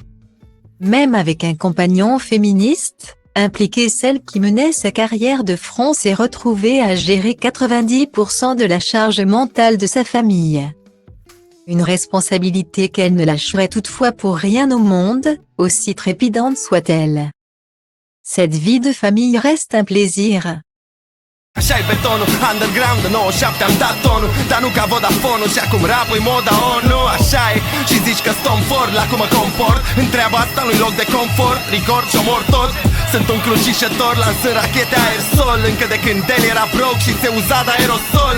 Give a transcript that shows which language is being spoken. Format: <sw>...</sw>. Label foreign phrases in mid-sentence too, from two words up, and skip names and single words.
<fr>Même avec un compagnon féministe, impliqué, celle qui menait sa carrière de front s'est retrouvée à gérer 90% de la charge mentale de sa famille. Une responsabilité qu'elle ne lâcherait toutefois pour rien au monde, aussi trépidante soit-elle. Cette vie de famille reste un plaisir.</fr> <ro>Așa-i betonul, underground, 97 am dat tonul, dar nu ca Vodafone-ul și acum rap-ul moda ONU. Așa-i, și zici că stom for, la cum mă comport, în treaba asta nu-i loc de confort, record și omor tot. Sunt un crucișător, lansând rachete aerosol, încă de când el era broke și se uza de aerosol.</ro>